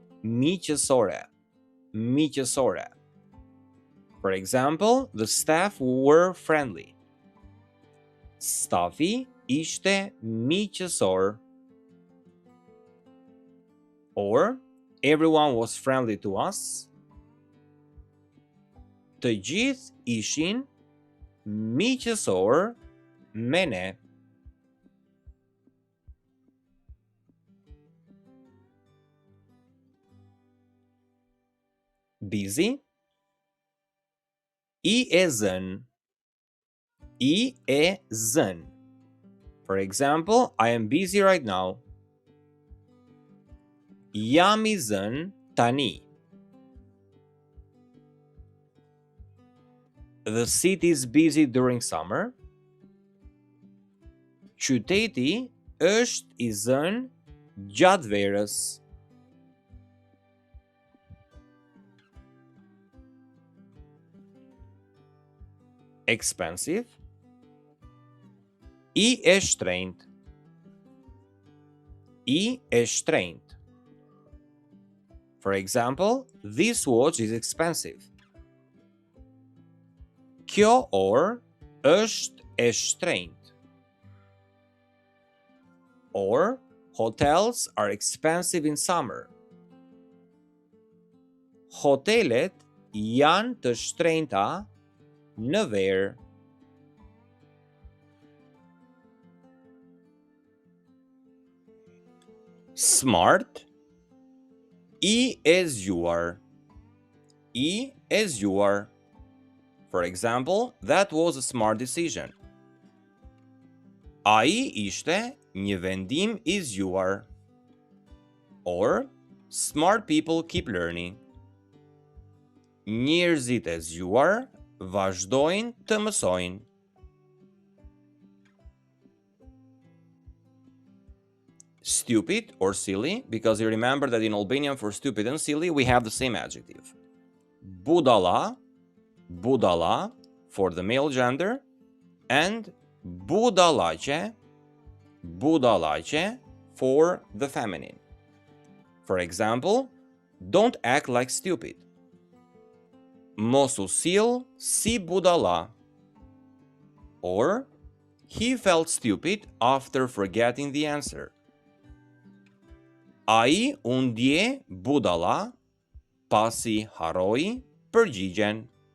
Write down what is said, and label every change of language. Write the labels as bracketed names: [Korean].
[Albanian] Miqësore, miqësore. [English] For example, the staff were friendly. [Albanian] Stafi ishte miqësor. [English] Or, everyone was friendly to us. [Albanian] Të gjithë ishin miqësor me ne. [English] Busy. [Albanian] I e zën. I e zën. [English] For example, I am busy right now. [Albanian] Jam I zën tani. [English] The city is busy during summer. [Albanian] Qyteti është I zën gjatë verës. [English] Expensive. [Albanian] I e shtrenjtë. I e shtrenjtë. [English] For example, this watch is expensive. [Albanian] Kjo orë është e shtrenjtë. [English] Or, hotels are expensive in summer. [Albanian] Hotelet janë të shtrenjta në verë. [English] Smart. [Albanian] I e zgjuar. I e zgjuar. [English] For example, that was a smart decision. [Albanian] Ai ishte një vendim I zgjuar. [English] Or, smart people keep learning. [Albanian] Njerëzit e zgjuar vazhdojnë të mësojnë. [English] Stupid or silly, because you remember that in Albanian for stupid and silly we have the same adjective. Budala, budala for the male gender, and budalache, budalache for the feminine. For example, don't act like stupid. [Albanian] Mos u sill si budala. [English] Or, he felt stupid after forgetting the answer. [Albanian] Ai u ndje budala pasi harroi përgjigjen.